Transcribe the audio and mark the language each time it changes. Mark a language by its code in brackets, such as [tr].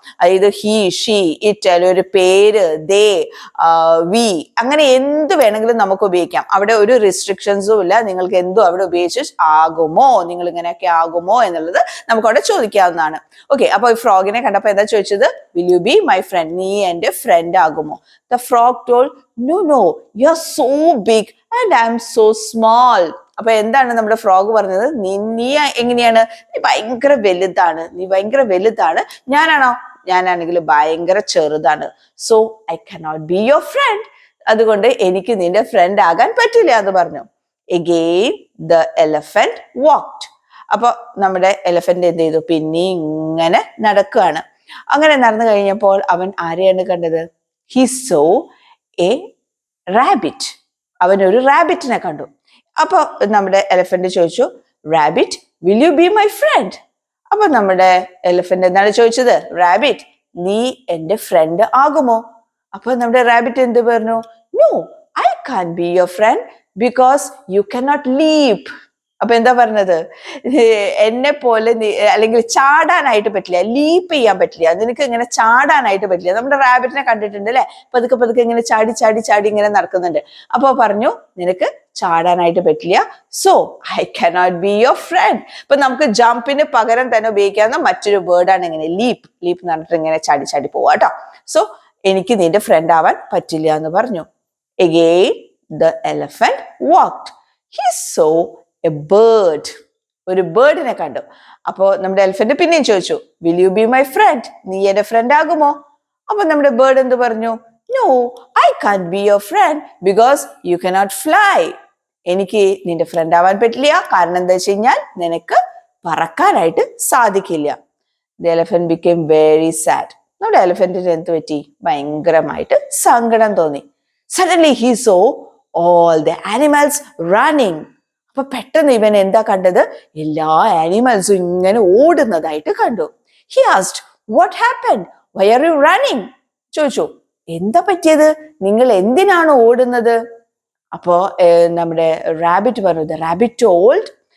[ml] അതായത് he, she, it, അല്ലെങ്കിൽ ഒരു പേര്, ദേ, വി, അങ്ങനെ എന്ത് വേണമെങ്കിലും നമുക്ക് ഉപയോഗിക്കാം. അവിടെ ഒരു റിസ്ട്രിക്ഷൻസും ഇല്ല. നിങ്ങൾക്ക് എന്തും അവിടെ ഉപയോഗിച്ച് ആകുമോ, നിങ്ങൾ ഇങ്ങനെയൊക്കെ ആകുമോ എന്നുള്ളത് നമുക്ക് അവിടെ ചോദിക്കാവുന്നതാണ്. ഓക്കെ, അപ്പൊ ഈ ഫ്രോഗിനെ കണ്ടപ്പോ എന്താ ചോദിച്ചത്? [en] Will you be my friend? [ml] നീ എൻ്റെ ഫ്രണ്ട് ആകുമോ? [en] The frog told, No, you're so big and I'm so small. [ml] അപ്പൊ എന്താണ് നമ്മുടെ ഫ്രോഗ് പറഞ്ഞത്? നീ എങ്ങനെയാണ്? നീ ഭയങ്കര വലുതാണ്. ഞാനാണോ? ഞാനാണെങ്കിൽ ഭയങ്കര ചെറുതാണ്. [en] So I cannot be your friend. [ml] അതുകൊണ്ട് എനിക്ക് നിന്റെ ഫ്രണ്ട് ആകാൻ പറ്റില്ല എന്ന് പറഞ്ഞു. [en] Again the elephant walked. [ml] അപ്പൊ നമ്മുടെ എലഫന്റ് എന്ത് ചെയ്തു? പിന്നെ ഇങ്ങനെ നടക്കുകയാണ്. അങ്ങനെ നടന്നു കഴിഞ്ഞപ്പോൾ അവൻ ആരെയാണ് കണ്ടത്? [en] He saw a rabbit. [ml] അവൻ ഒരു റാബിറ്റിനെ കണ്ടു. അപ്പൊ നമ്മുടെ എലഫന്റ് ചോദിച്ചു, rabbit, [en] Will you be my friend? [ml] അപ്പൊ നമ്മുടെ എലഫന്റ് എന്താണ് ചോദിച്ചത്? റാബിറ്റ്, നീ എൻ്റെ ഫ്രണ്ട് ആകുമോ? അപ്പൊ നമ്മുടെ റാബിറ്റ് എന്ത് പറഞ്ഞു? [en] No, I can be your friend because you cannot leap. [ml] അപ്പൊ എന്താ പറഞ്ഞത്? എന്നെ പോലെ അല്ലെങ്കിൽ ചാടാനായിട്ട് പറ്റില്ല, ലീപ്പ് ചെയ്യാൻ പറ്റില്ല, നിനക്ക് ഇങ്ങനെ ചാടാനായിട്ട് പറ്റില്ല. നമ്മുടെ റാബിറ്റിനെ കണ്ടിട്ടുണ്ട് അല്ലെ? പതുക്കെ ഇങ്ങനെ ചാടി ഇങ്ങനെ നടക്കുന്നുണ്ട്. അപ്പൊ പറഞ്ഞു, നിനക്ക് ചാടാനായിട്ട് പറ്റില്ല. [en] So I cannot be your friend. [ml] ഇപ്പൊ നമുക്ക് ജമ്പിന് പകരം തന്നെ ഉപയോഗിക്കാവുന്ന മറ്റൊരു വേർഡാണ് ഇങ്ങനെ ലീപ്പ്. ലീപ്പ് എന്ന് പറഞ്ഞിട്ട് ഇങ്ങനെ ചാടി പോവാ കേട്ടോ. സോ എനിക്ക് നിന്റെ ഫ്രണ്ട് ആവാൻ പറ്റില്ല എന്ന് പറഞ്ഞു. [en] Again the elephant walked. He saw a bird. [ml] ഒരു ബേർഡിനെ കണ്ടു. അപ്പോ നമ്മുടെ എലിഫന്റ് പിന്നെയും ചോദിച്ചു, [en] Will you be my friend? [ml] നീ എന്റെ ഫ്രണ്ട് ആകുമോ? അപ്പൊ നമ്മുടെ ബേർഡ് എന്ത് പറഞ്ഞു? [en] No, I can be your friend because you cannot fly. [ml] എനിക്ക് നിന്റെ ഫ്രണ്ട് ആവാൻ പറ്റില്ല, കാരണം എന്താ വെച്ച് കഴിഞ്ഞാൽ നിനക്ക് പറക്കാനായിട്ട് സാധിക്കില്ല. [en] The elephant became very sad. [ml] നമ്മുടെ എലിഫന്റിന് എന്ത് പറ്റി? ഭയങ്കരമായിട്ട് സങ്കടം തോന്നി. [en] Suddenly he saw all the animals running. [ml] അപ്പൊ പെട്ടെന്ന് ഇവൻ എന്താ കണ്ടത്? എല്ലാ ആനിമൽസും ഇങ്ങനെ ഓടുന്നതായിട്ട് കണ്ടു. [en] He asked, what happened? Why are you running? [ml] ചോദിച്ചു, എന്താ പറ്റിയത്? നിങ്ങൾ എന്തിനാണ് ഓടുന്നത്? അപ്പോ നമ്മുടെ റാബിറ്റ് പറഞ്ഞു, [en] the rabbit told,